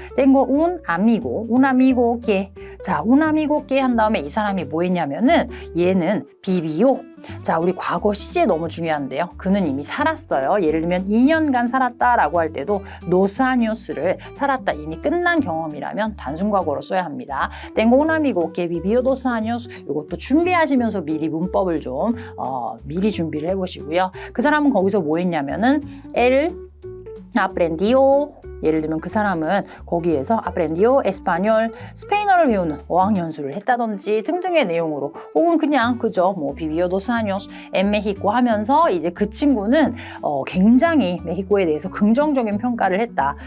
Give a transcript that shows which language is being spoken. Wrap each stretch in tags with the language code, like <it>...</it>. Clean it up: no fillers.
<es>tengo un amigo que.</es> <ko>자,</ko> <es>un amigo que</es> <ko>한 다음에 이 사람이 뭐 했냐면은 얘는 비비오. 자, 우리 과거 시제 너무 중요한데요. 그는 이미 살았어요. 예를 들면 2년간 살았다라고 할 때도</ko> <es>dos años</es> <ko>를 살았다, 이미 끝난 경험이라면 단순 과거로 써야 합니다.</ko> <es>tengo un amigo que vivió 2 años.</es> <ko>이것도 준비하시면서 미리 문법을 좀 미리 준비를 해보시고요. 그 사람은 거기서 뭐 했냐면은</ko> <es>él aprendió.</es> <ko>예를 들면 그 사람은 거기에서</ko> <es>aprendió español,</es> <ko>스페인어를 배우는 어학연수를 했다든지 등등의 내용으로, 혹은 그냥 그저 뭐</ko> <es>vivió 2 años en México</es> <ko>하면서 이제 그 친구는 굉장히 메히코에 대해서 긍정적인 평가를 했다.</ko>